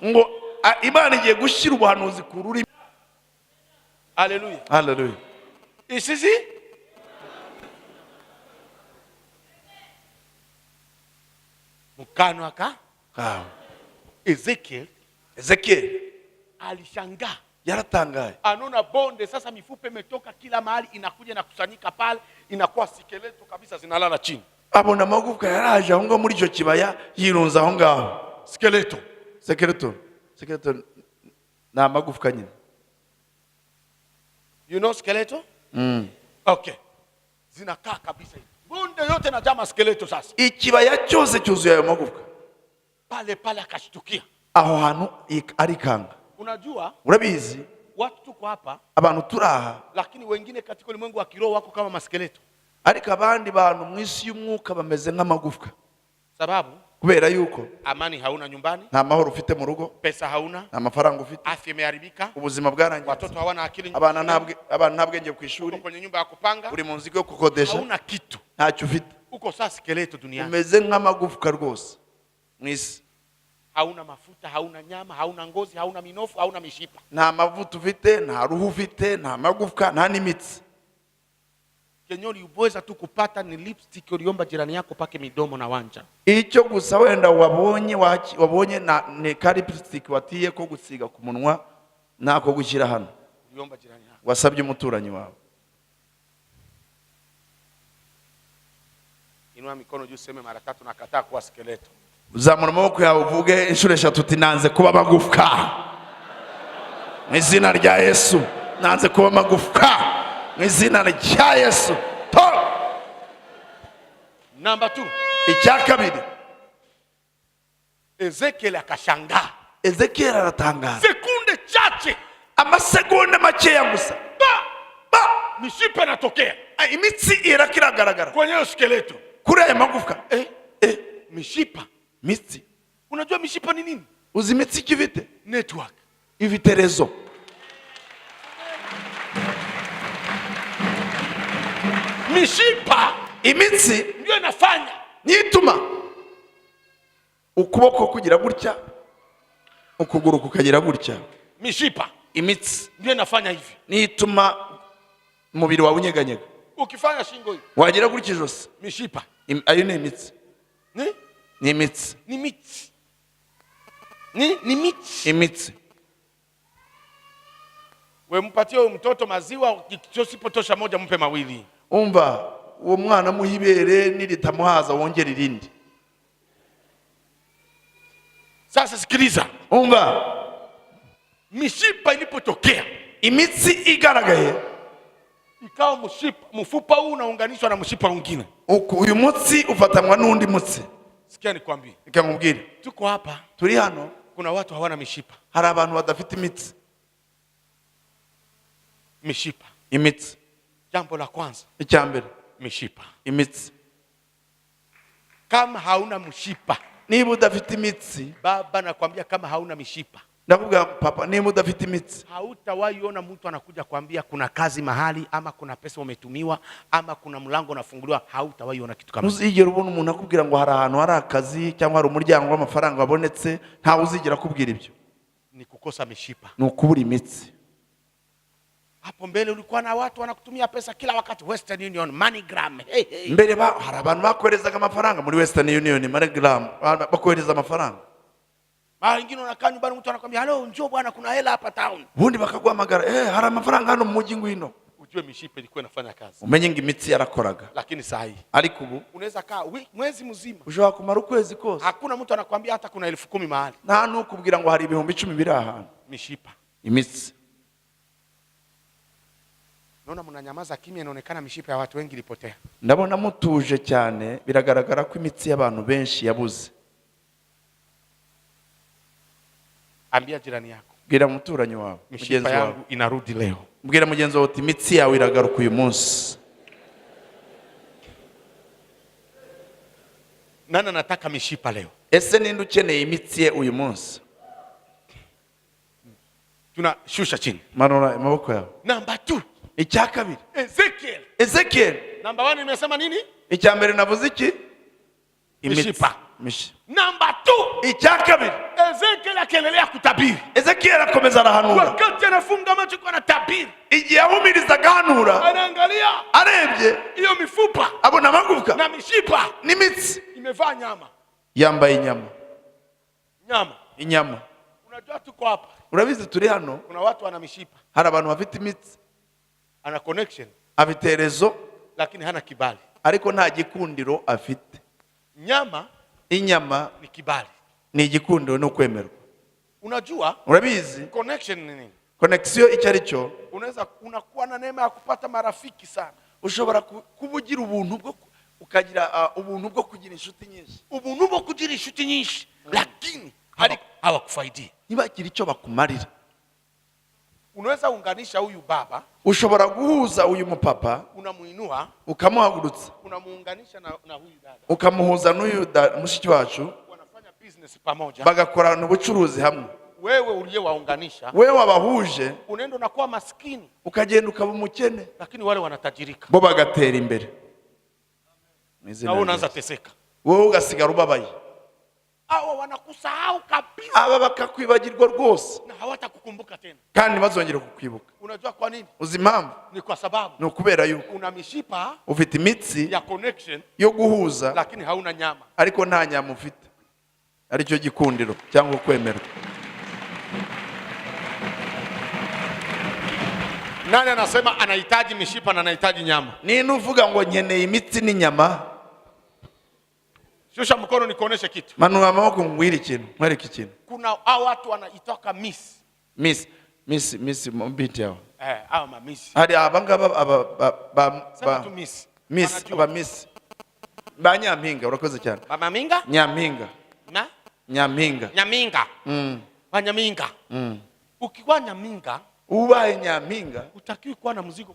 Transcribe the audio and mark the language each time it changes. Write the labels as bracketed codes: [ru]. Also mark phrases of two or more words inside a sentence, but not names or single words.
[rw] ngo Imana igiye gushyira ubuhanuzi ku rurimi. Haleluya. Haleluya. [sw] Isisi mkano aka Ezekiel alishangaa, [rw] yaratangaye, [sw] anaona bonde sasa, mifupa imetoka kila mahali, inakuja na kusanyika pale, inakuwa skeleto kabisa, zinalala chini. [rw] abona amagufwa yaraje aho ngaho muri icyo kibaya, yirunza aho ngaho. Skeleton na amagufwa nyine. [en] You know skeleto? Okay. [sw] Zinakaa kabisa hivi. Bonde yote na jama skeleto sasa. [rw] Ikibaya cyose cyuzuye ayo magufwa. [sw] Pale akashtukia. [rw] Aho hantu arikanga. [sw] Unajua? [rw] Urabizi? [sw] Watu tuko hapa, [rw] abantu turaha, [sw] lakini wengine katika ulimwengu wa kiroho wako kama maskeleto. [rw] Ariko abandi bantu mu isi y'umwuka bameze nk'amagufwa. [sw] Sababu [rw] kubera yuko [sw] amani hauna nyumbani, [rw] nta mahoro ufite mu rugo, [sw] pesa hauna, [rw] nta mafaranga ufite, [sw] afya imeharibika, [rw] ubuzima bwarangiye, [sw] watoto hawana akili, [rw] abana ntabwenge ku ishuri, [sw] kwenye nyumba ya kupanga, [rw] uri mu nzu yo kukodesha, [sw] hauna kitu, [rw] ntacyo ufite, [sw] uko sasa skeleto duniani, [rw] umeze nk'amagufwa rwose mu isi. [sw] Hauna mafuta, hauna nyama, hauna ngozi, hauna minofu, hauna mishipa. [rw] Nta mavuta ufite, nta ruhu ufite, nta magufwa, nta n'imitsi. [sw] Kenyoni uweza tu kupata ni lipstick uliomba jirani yako pake midomo na wanja. [rw] Icyo gusa wenda wabonye ni ka lipstick watiye ko gusiga ku munwa, nako gushyira hano. [sw] Uliomba jirani yako. [rw] Wasabye umuturanyi wawe. [sw] Inua mikono juu, sema mara 3 nakataa kuwa skeleto. [rw] Uzamura amaboko yawe uvuge inshuro 3 uti nanze kuba magufwa. Mu izina rya Yesu, nanze kuba magufwa. Mu izina rya Yesu. [en] Number 2. [rw] Icya kabiri, [sw] Ezekiel akashangaa. [rw] Ezekiel aratangaza. [sw] Sekunde chache, [rw] amasegonda makeya gusa, [sw] mishipa inatokea. [rw] Imitsi irakiragaragara [sw] Kwenye skeleto. [rw] kuri aya magufwa. [sw] Mishipa. [rw] Mitsi. [sw] Unajua mishipa ni nini? [rw] Uzi imitsi kivite? [sw] Network. [rw] Ifite rezo. [sw] Mishipa, [rw] imitsi [sw] ndio inafanya [rw] nituma ukuboko kugira gutya, ukuguru kukagira gutya. [sw] Mishipa, [rw] Imitsi [sw] ndio inafanya hivi. [rw] nituma umubiri wawe unyeganyega. [sw] Ukifanya shingo hivi, [rw] wagira gutya ijosi. [sw] mishipa. [rw] Ayo ni imitsi. Ni imitsi. Ni mitsi. Ni mitsi. Imitsi. [sw] We mpatie huyo mtoto maziwa, kisipotosha moja mpe mawili. [rw] Umva, uwo mwana muhibere niritamuhaza wongera irindi. [sw] Sasa sikiliza. [rw] Umva, [sw] mishipa ilipotokea, [rw] imitsi igaragaye, [sw] ikawa mfupa huu unaunganishwa na mshipa mwingine. [rw] uyu mutsi ufatanwa n'undi mutsi. [sw] Sikia nikwambie. [rw] Ikamubwira, [sw] Tuko hapa, [rw] turi hano, [sw] kuna watu hawana mishipa. [rw] hari abantu badafite imitsi. [sw] Mishipa. [rw] Imitsi. [sw] Jambo la kwanza, [rw] Icyambere, [sw] mishipa. [rw] imitsi. [sw] Kama hauna mshipa, [rw] niba udafite imitsi, [sw] baba nakwambia, kama hauna mishipa, [rw] ndavuga papa, niba udafite imitsi, [sw] hautawahi ona mtu anakuja kwambia kuna kazi mahali, ama kuna pesa umetumiwa, ama kuna mlango unafunguliwa. Hautawahi ona kitu kama hicho. [rw] Uzigera ubona umuntu akubwira ngo hari ahantu hari akazi cyangwa hari umuryango w'amafaranga wabonetse, nta uzigera akubwira ibyo. [sw] Ni kukosa mishipa. [rw] Ni ukubura imitsi. [sw] Hapo mbele ulikuwa na watu wanakutumia pesa kila wakati, Western Union, MoneyGram. Hey. [rw] Mbere hari abantu bakoherezaga amafaranga muri Western Union, MoneyGram, bakohereza amafaranga. [sw] Mara nyingine unakaa nyumbani, mtu anakuambia, "Hello, njoo bwana, kuna hela hapa town." [rw] Ubundi bakaguhamagara, hari amafaranga hano mu mujyi ngwino. [sw] Ujue mishipa ilikuwa inafanya kazi. [rw] Umenye ngo imitsi yarakoraga. [sw] Lakini saa hii, [rw] ariko ubu [sw] unaweza kaa mwezi mzima, [rw] ushobora kumara ukwezi kose, [sw] hakuna mtu anakuambia hata kuna 10,000 mahali. [rw] nta nukubwira ngo hari ibihumbi 10 biri ahantu. [sw] Mishipa. [rw] Imitsi. [sw] Naona mnanyamaza kimya, inaonekana mishipa ya watu wengi ilipotea. [rw] Ndabona mutuje cyane, biragaragara ko imitsi y'abantu benshi yabuze. [sw] Ambia jirani yako, [rw] bwira muturanyi wawe, mugenzi [sw] mishipa [rw] wawe, [sw] yangu inarudi leo. [rw] bwira mugenzi wawe uti imitsi yawe iragaruka uyu munsi. [sw] Nani anataka mishipa leo? [rw] Ese ninde ukeneye imitsi ye uyu munsi? [sw] Tunashusha chini. [rw] Manura amaboko yawe. [en] Number 2. [rw] Icya kabiri. [sw] Ezekiel. [en] Number 1 [sw] nimesema nini? [rw] Icya mbere navuze iki? [sw] Mishipa. [en] Number 2. [rw] Icya kabiri. [sw] Ezekiel akaendelea kutabiri. [rw] Ezekiel akomeza arahanura. [sw] Wakati anafunga macho kwa anatabiri. [rw] Igihe ahumirizaga ahanura, [sw] anaangalia, [rw] arebye [sw] hiyo mifupa, [rw] abona amagufwa [sw] na mishipa [rw] n'imitsi [sw] imevaa nyama. [rw] Yambaye inyama. Inyama. [sw] Unajua tuko hapa. [rw] Urabizi turi hano. [sw] Kuna watu wana mishipa. [rw] Hari abantu bafite imitsi. [sw] Ana connection. [rw] Afite rezo. [sw] Lakini hana kibali. [rw] Ariko nta gikundiro afite. Inyama [sw] ni kibali. [rw] Ni igikundiro no kwemerwa. [sw] Unajua? [rw] Urabizi? [sw] Connection ni nini? [rw] Connection icyo ari cyo. [sw] Unakuwa na neema ya kupata marafiki sana. [rw] Ushobora kubugira ubuntu bwo ukagira ubuntu bwo kugira inshuti nyinshi. Ubuntu bwo kugira inshuti nyinshi. [sw] Lakini hawakufaidi. [rw] Ntibagira icyo bakumarira. [sw] Unaweza unganisha huyu baba. [rw] Ushobora guhuza uyu mupapa. [sw] Unamuinua. [rw] Ukamuhagurutsa. [sw] Unamuunganisha na huyu dada. [rw] Ukamuhuza n'uyu mushiki wacu. [sw] Wanafanya business pamoja. [rw] Bagakorana ubucuruzi hamwe. [sw] Wewe uliyewaunganisha. [rw] Wewe wabahuje. [sw] Unaenda unakuwa maskini. [rw] Ukagenda ukaba umukene. [sw] Lakini wale wanatajirika. [rw] Bo bagatera imbere. [sw] Na unaanza teseka. [rw] Wewe ugasigara ubabaye. [sw] Hawa wanakusahau kabisa. [rw] Aba bakakwibagirwa rwose. [sw] Na hawatakukumbuka tena. [rw] Kandi bazongera kukwibuka. [sw] Unajua kwa nini? [rw] Uzi impamvu? [sw] Ni kwa sababu. [rw] Ni ukubera yuko. [sw] Una mishipa. [rw] Ufite imitsi. [sw] Ya connection. [rw] Yo guhuza. [sw] Lakini hauna nyama. [rw] Ariko nta nyama ufite. Aricyo gikundiro cyangwa kwemerwa. [sw] Nani anasema anahitaji mishipa na anahitaji nyama? [rw] Nini uvuga ngo nkeneye imitsi n'inyama? [sw] Shusha mkono nikuoneshe kitu. [rw] Manura amaboko ngwira ikintu, mwereke ikintu. [sw] Kuna hao watu wanaitoka miss. Miss mbiti yao. Hao ma miss. [rw] Hari abangaba miss. Miss. Ba nyampinga urakoze cyane. Ba maminga? Nyampinga. Na? Nyampinga. Nyaminga. Ba nyaminga. Ukiwa nyaminga, ubaye nyampinga, [sw] utakiwi kuwa na mzigo.